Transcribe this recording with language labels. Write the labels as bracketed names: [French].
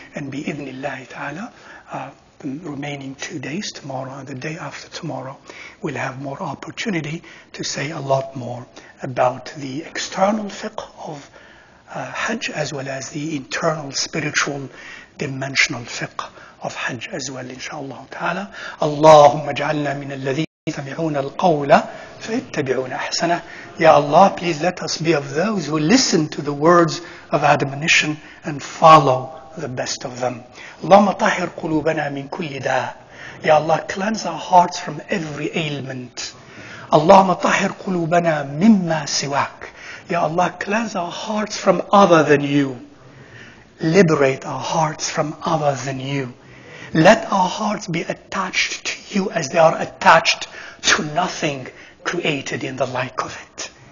[English] And bi-idhnillahi ta'ala, the remaining 2 days, tomorrow and the day after tomorrow, we'll have more opportunity to say a lot more about the external fiqh of Hajj, as well as the internal spiritual dimensional fiqh of Hajj as well, inshallah ta'ala. [Arabic] Allahumma ja'alna min alladhina yastami'una al-qawla فَيَتَّبِعُونَ أَحْسَنَهُ. [English] Ya Allah, please let us be of those who listen to the words of admonition and follow the best of them. [Arabic] اللهم طهر قلوبنا من كل داء. [English] Ya Allah, cleanse our hearts from every ailment. [Arabic] اللهم طهر قلوبنا مما سواك. [English] Ya Allah, cleanse our hearts from other than you. Liberate our hearts from other than you. Let our hearts be attached to you as they are attached to nothing created in the like of it.